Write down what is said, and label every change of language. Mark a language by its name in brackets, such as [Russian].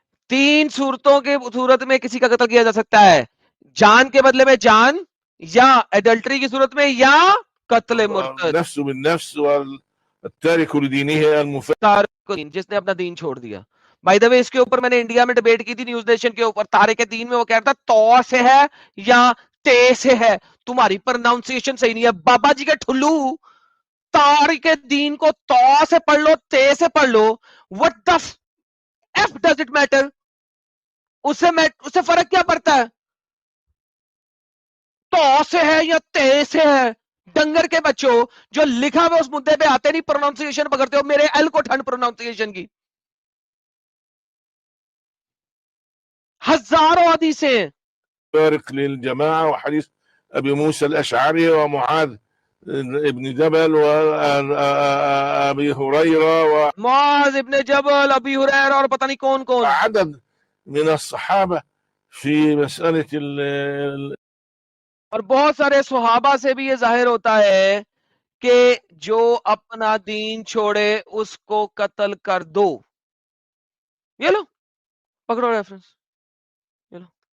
[Hindi] तीन सूरतों के सूरत में किसी का कत्ल किया जा सकता है, जान के बदले में जान, या एडल्ट्री की सूरत में, या कत्ल मुर्तद। [Arabic] नफ्स بالنفس والتارك لدينه المفارق. [Hindi] जिसने अपना दीन छोड़ दिया। [English] by the way [Hindi] इसके ऊपर मैंने इंडिया में डिबेट की थी न्यूज नेशन के ऊपर, तारिक दीन में वो कह रहा था तौ से है या ते से है, तुम्हारी प्रोनाउंसिएशन सही नहीं है। बाबा जी के ठुल्लू, तारिक दीन को तौ से पढ़ लो ते से पढ़ लो, [English] What the F does it matter? [Hindi] उससे फर्क क्या पड़ता है? तो से है या ते से है? डंगर के बच्चों, जो लिखा हुआ उस मुद्दे पे आते नहीं, प्रोनाउंसिएशन पकड़ते हो। मेरे एल को ठंड प्रोनाउंसिएशन की। हजारों हदीसें। [Arabic] بارك للجماعة وحديث أبي موسى الأشعري ومعاذ ابن جبل وأبي هريرة [Hindi] मुआज इब्ने जबल, अबी हुरैरा और पता नहीं कौन कौन, [Arabic] وعدد من الصحابة في مسألة [Hindi] और बहुत सारे सुहाबा से भी ये जाहिर होता है कि जो अपना दीन छोड़े उसको कत्ल कर दो। ये लो, पकड़ो रेफरेंस, ये लो।